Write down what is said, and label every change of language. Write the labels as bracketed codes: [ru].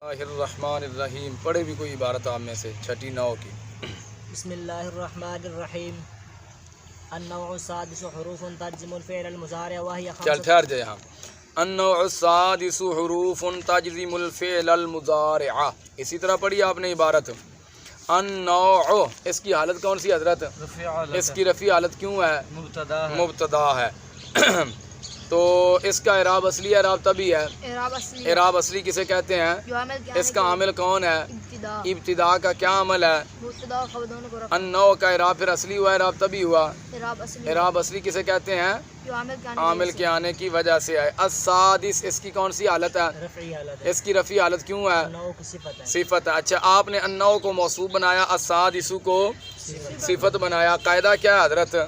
[ur] الرحمن الرحیم، پڑھے بھی کوئی عبارت آپ میں سے چھٹی نو کی۔ [ar] بسم اللہ الرحمن الرحیم۔ النوع السادس حروف تجزم الفعل المضارع وهي [ur] چل [ar] خمسة۔ [ur] ٹھہر جائے ہم۔ [ar] النوع السادس حروف تجزم الفعل المضارع، [ur] اسی طرح پڑھی آپ نے عبارت۔ النوع، اس کی حالت کون سی حضرت؟ اس کی رفیع حالت کیوں ہے؟ مبتدا ہے۔ تو اس کا اعراب اصلی ہے، اعراب طبعی ہے؟ اعراب اصلی کسے کہتے ہیں؟ اس کا عامل کون ہے؟ ابتدا کا کیا عمل ہے؟ النوع کا اعراب پھر اصلی ہوا، اعراب طبعی ہوا۔ اعراب اصلی کسے کہتے ہیں؟ عامل کے آنے کی وجہ سے ہے۔ السادس، اس کی کون سی حالت ہے؟ اس کی رفیع حالت کیوں ہے؟ صفت ہے۔ اچھا، آپ نے النوع کو موصوف بنایا، السادس کو صفت بنایا۔ قاعدہ کیا ہے حضرت؟